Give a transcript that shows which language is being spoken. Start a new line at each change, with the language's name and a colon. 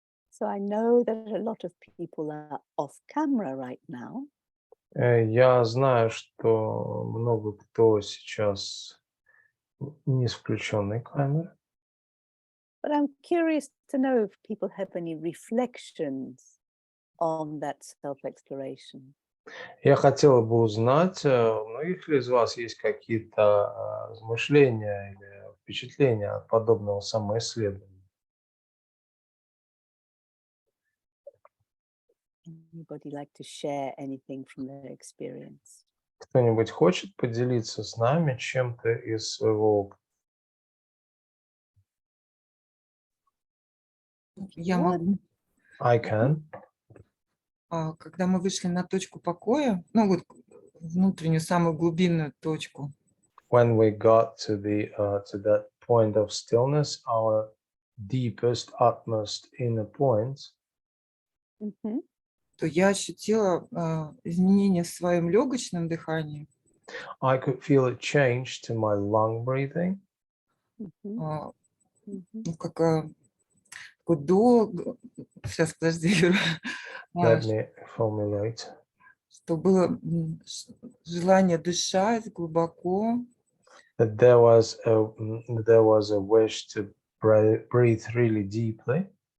English: So I know that a lot of people are off camera right now.
Russian: Я знаю, что много кто сейчас не с включенной камерой.
English: But I'm curious to know if people have any reflections on that self-exploration.
Russian: Я хотела бы узнать, у многих ли из вас есть какие-то размышления или впечатления от подобного самоисследования?
English: Anybody like to share anything from their experience?
Russian: Кто-нибудь хочет поделиться с нами чем-то из своего опыта? Я могу.
English: I can.
Russian: Когда мы вышли на точку покоя, ну вот внутреннюю, самую глубинную точку,
English: When we got to that point of stillness, our deepest, utmost inner point, Mm-hmm.
Russian: то я ощутила изменения в своем легочном дыхании.
English: I could feel a change to my lung breathing. Mm-hmm.
Russian: Ну, как такой долго. Сейчас, подожди, Юра.
English: Let me formulate.
Russian: Что было желание дышать глубоко.
English: That there was a wish to breathe really deeply.